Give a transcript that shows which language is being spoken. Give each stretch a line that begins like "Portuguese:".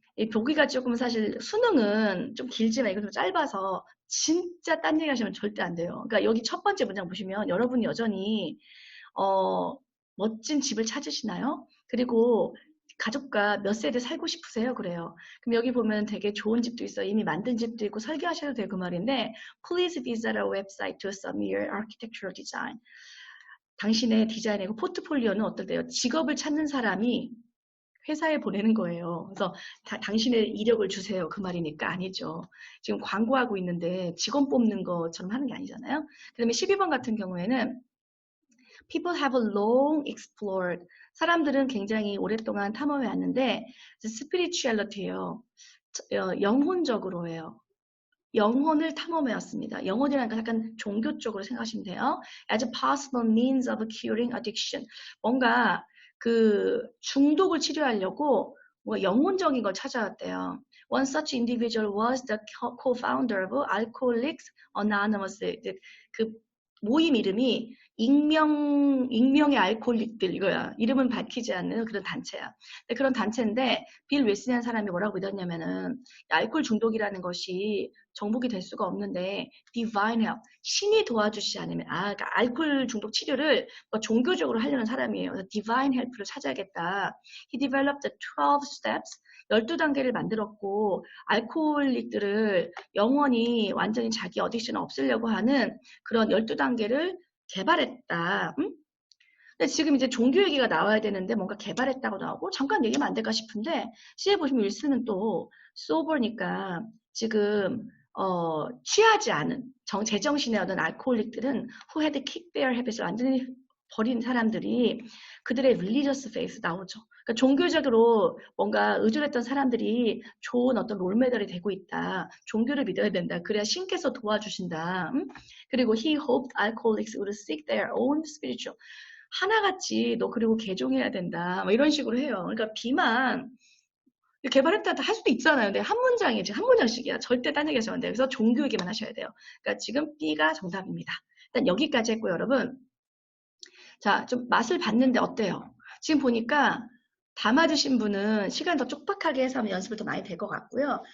Korean: 이 보기가 조금 사실 수능은 좀 길지만 이건 좀 짧아서 진짜 딴 얘기 하시면 절대 안 돼요. 그러니까 여기 첫 번째 문장 보시면 여러분이 여전히 멋진 집을 찾으시나요? 그리고 가족과 몇 세대 살고 싶으세요? 그래요. 그럼 여기 보면 되게 좋은 집도 있어요. 이미 만든 집도 있고 설계하셔도 되고 그 말인데
English: Please visit our website to submit your architectural design.
Korean: 당신의 디자인이고 포트폴리오는 어떨때요? 직업을 찾는 사람이 회사에 보내는 거예요. 그래서 당신의 이력을 주세요. 그 말이니까 아니죠. 지금 광고하고 있는데 직원 뽑는 것처럼 하는 게 아니잖아요. 그 다음에 12번 같은 경우에는
English: People have long explored.
Korean: 사람들은 굉장히 오랫동안 탐험해 왔는데 spirituality예요. 영혼적으로 해요. 영혼을 탐험해 왔습니다. 영혼이라는 건 약간 종교 쪽으로 생각하시면 돼요.
English: As a possible means of curing addiction.
Korean: 뭔가 그 중독을 치료하려고 뭐 영혼적인 걸 찾아왔대요.
English: One such individual was the co-founder of Alcoholics Anonymous.
Korean: 그 모임 이름이 익명의 알코올릭들 이거야. 이름은 밝히지 않는 그런 단체야. 그런 단체인데 빌 웨스리라는 사람이 뭐라고 믿었냐면은 알코올 중독이라는 것이 정복이 될 수가 없는데
English: divine help,
Korean: 신이 도와주시지 않으면 그러니까 알코올 중독 치료를 뭐 종교적으로 하려는 사람이에요. 그래서
English: divine help
Korean: 를 찾아야겠다.
English: He developed the 12 steps,
Korean: 12단계를 만들었고 알코올릭들을 영원히 완전히 자기 어딕션을 없애려고 하는 그런 12단계를 개발했다. 응? 근데 지금 이제 종교 얘기가 나와야 되는데 뭔가 개발했다고 나오고 잠깐 얘기하면 안 될까 싶은데 C에 보시면 윌슨은 또 sober니까 지금 취하지 않은 제정신의 어떤 알코올릭들은
English: who had kicked their habits
Korean: 를 완전히 버린 사람들이 그들의
English: religious faith
Korean: 나오죠. 그러니까 종교적으로 뭔가 의존했던 사람들이 좋은 어떤 롤모델이 되고 있다. 종교를 믿어야 된다. 그래야 신께서 도와주신다. 그리고
English: he hoped alcoholics would seek their own spiritual.
Korean: 하나같이 너 그리고 개종해야 된다. 뭐 이런 식으로 해요. 그러니까 B만 개발했다 할 수도 있잖아요. 근데 한 문장이지 한 문장씩이야. 절대 딴 얘기 하시면 안 돼요. 그래서 종교 얘기만 하셔야 돼요. 그러니까 지금 B가 정답입니다. 일단 여기까지 했고요, 여러분. 자, 좀 맛을 봤는데 어때요? 지금 보니까 다 맞으신 분은 시간 더 촉박하게 해서 하면 연습을 더 많이 될 것 같고요.